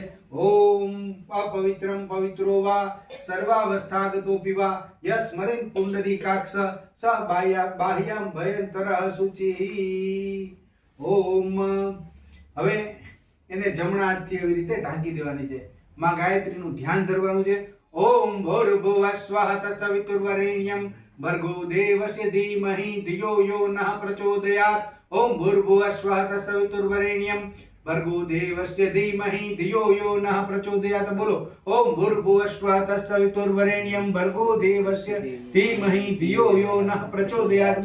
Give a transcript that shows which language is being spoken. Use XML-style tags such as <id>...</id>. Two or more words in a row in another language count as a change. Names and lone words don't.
<sa>ઓમ અપવિત્રમ પવિત્રો વા સર્વાવસ્થાગતો પીવા યસ્મરેન પુંડરીકાક્ષ સ બાહ્યામ ભયંતરઃ શુચિ।</sa> <gu>ઓમ હવે એને જમણા હાથથી એવી રીતે ઢાંકી દેવાની છે। માં ગાયત્રીનું ધ્યાન ધરવાનું છે।</gu> <sa>ઓમ ભૂર્ભુવઃ સ્વઃ તત્સવિતુર્વરેણ્યં ભર્ગો દેવસ્ય ધીમહિ ધિયો યો નઃ પ્રચોદયાत्। ओम भूर्भुवः स्वः तत्सवितुर्वरेण्यं भर्गो देवस्य धीमहि धियो यो नः प्रचोदयात्। बोलो ओम भूर्भुवः स्वः तत्सवितुर्वरेण्यं भर्गो देवस्य धीमहि धियो यो नः प्रचोदयात्।</sa>